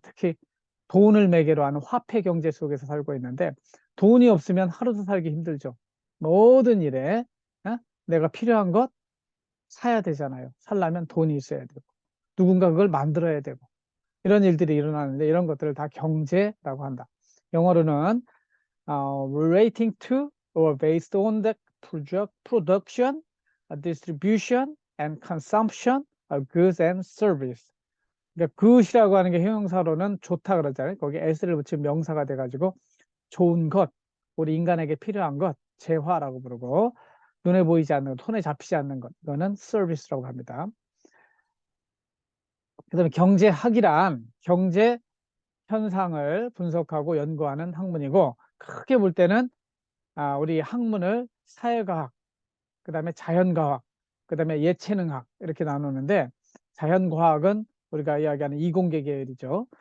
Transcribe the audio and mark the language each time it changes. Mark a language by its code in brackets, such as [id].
[ko] 특히 돈을 매개로 하는 화폐 경제 속에서 살고 있는데 돈이 없으면 하루도 살기 힘들죠. 모든 일에 내가 필요한 것 사야 되잖아요. 살려면 돈이 있어야 되고 누군가 그걸 만들어야 되고 이런 일들이 일어나는데 이런 것들을 다 경제라고 한다. 영어로는 [en] relating to or based on the production, distribution and consumption of goods and service. [ko] 그러니까 good이라고 하는 게 형용사로는 좋다 그러잖아요. 거기 s를 붙이면 명사가 돼가지고 좋은 것, 우리 인간에게 필요한 것, 재화라고 부르고 눈에 보이지 않는 것, 손에 잡히지 않는 것, 이거는 서비스라고 합니다. 그다음에 경제학이란 경제 현상을 분석하고 연구하는 학문이고 크게 볼 때는 우리 학문을 사회과학, 그다음에 자연과학, 그다음에 예체능학 이렇게 나누는데 자연과학은 우리가 이야기하는 이공계 계열이죠.